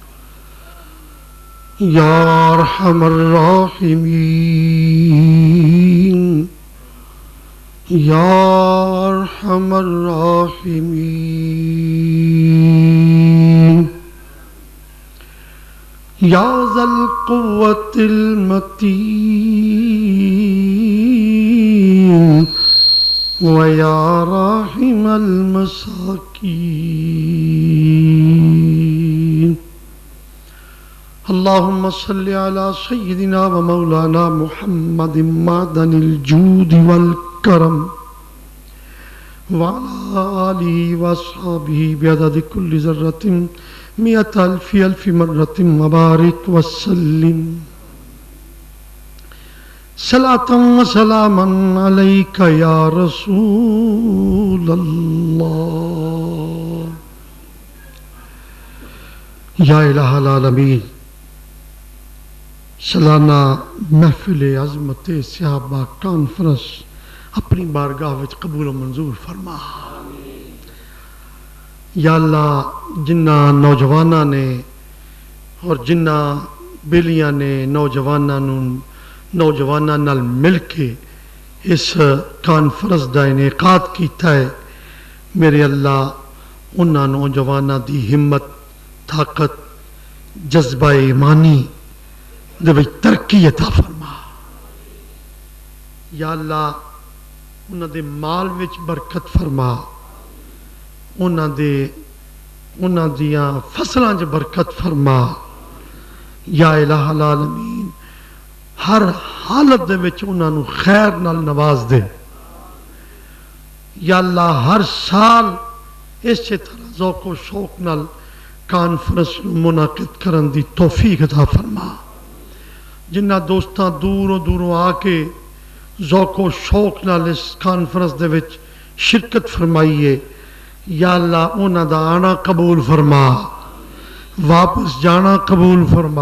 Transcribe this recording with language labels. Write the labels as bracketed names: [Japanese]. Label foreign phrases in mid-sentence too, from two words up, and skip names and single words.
[Arabic] یا ارحم الراحمین، یا ارحم الراحمین، یا ذا القوة المتین، ویا راحم المساکین، اللہم صلی علی سیدنا و مولانا محمد معدن الجود والکرم، وعلی آلہ واصحابہ بعدد کل ذرۃ مئۃ الف الف مرۃ، وبارک وسلم صلاۃ و سلاما علیک یا رسول اللہ، یا الہ العالمین۔ [Punjabi] سالانہ محفل عظمت صحابہ کانفرنس اپنی بارگاہ وچ قبول و منظور فرما۔ [Arabic] یا اللہ، [Punjabi] جنہ نوجواناں نے اور جنہ بیلیاں نے نوجواناں نال مل کے اس کانفرنس دا انعقاد کیتا ہے، میرے اللہ انہاں نوجواناں دی ہمت، طاقت، جذبہ ایمانی دے وچ ترقی عطا فرما۔ [Arabic] یا اللہ [Punjabi] انہاں دے مال وچ برکت فرما، انہاں دیاں فصلاں وچ برکت فرما۔ [Arabic] یا الہ العالمین، [Punjabi] ہر حالت دے وچ انہاں نو خیر نال نواز دے۔ [Arabic] یا اللہ [Punjabi] ہر سال اسی طرح ذوق و شوق نال کانفرنس منعقد کرن دی توفیق عطا فرما۔ جنہ دوستاں دوروں آ کے ذوق و شوق نال اس کانفرنس دے وچ شرکت فرمائیے، [Arabic] یا اللہ [Punjabi] انہاں دا آنا قبول فرما، واپس جانا قبول فرما۔